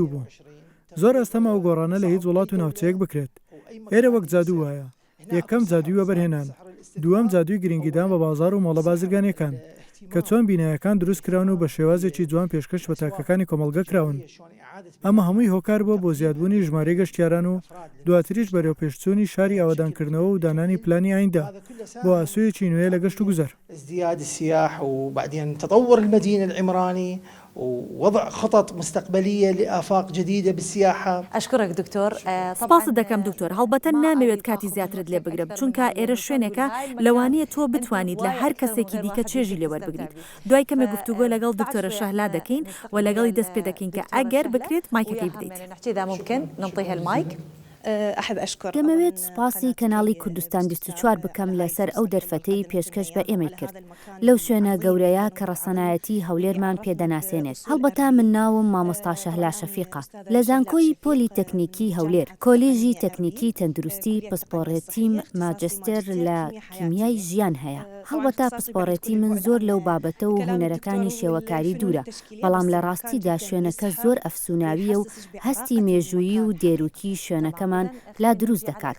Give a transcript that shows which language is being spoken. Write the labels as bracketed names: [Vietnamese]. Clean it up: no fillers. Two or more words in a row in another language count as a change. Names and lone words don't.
[Central Kurdish] بوو زۆر ئەستەمە ئەو گۆڕانە لە هیچ وڵات و ناوچەیەک بکرێت ئێرە وەک جادوو وایە یەکەم جادووی وەبەرهێنان دووەم جادووی گرنگیدان بە بازار و مۆڵە بازرگانیەکان کە چۆن بینایەکان دروست کراون و بە شێوازێکی جوان پێشکەش بە تاکەکانی کۆمەڵگە کراون ئەمە هەمووی هۆکار بووە بۆ زیادبوونی ژمارەی گەشتیاران و دواتریش بەرەو پێشچوونی شاری ئاوادانکردنەوە و دانانی پلانی ئایندا بۆ ئاسوویەکی نوێ لە گەشت و گوزەر [Arabic] ازدياد السياح وبعدين تطور المدينة العمراني ووضع خطط مستقبلية لآفاق جديدة بالسياحة. أشكرك دكتور. [Central Kurdish] سپاس دەکەم دکتۆر هەڵبەتەن نامەوێت کاتی زیاترت لێ بگرم چونکە ئێرە شوێنێکە لەوانەیە تۆ بتوانیت لە هەر کەسێکی دیکە چێژی لێوەربگریت دوای کەمێ گفتوگۆ لەگەڵ دکتۆرە شەهلا دەکەین و لەگەڵی دەست پێ دەکەین کە ئەگەر بکرێت مایکەکەی بدەیت. [Arabic] إذا ممكن نعطيها المايك. [Central Kurdish] دەمەوێت سوپاسی کەناڵی کوردستان 24 بکەم لەسەر ئەو دەرفەتەی پێشکەش بە ئێمە کرد لەو شوێنە گەورەیە کە ڕەسەنایەتی هەولێرمان پێدەناسێنێت هەڵبەتە من ناوم مامۆستا شەهلا شەفیقە لە زانکۆی پۆلی تەکنیکی هەولێر کۆلیژی تەکنیکی تەندروستی پسپۆڕێتیم ماجستێر لە کیمیای ژیان هەیە هەڵبەتە پسپۆڕێتی من زۆر لەو بابەتە و هونەرەکانی شێوەکاری دوورە بەڵام لە ڕاستیدا شوێنەکە زۆر ئەفسوناویە و هەستی مێژوویی و دێروکی شوێنەکەمان لا دروست دەکات.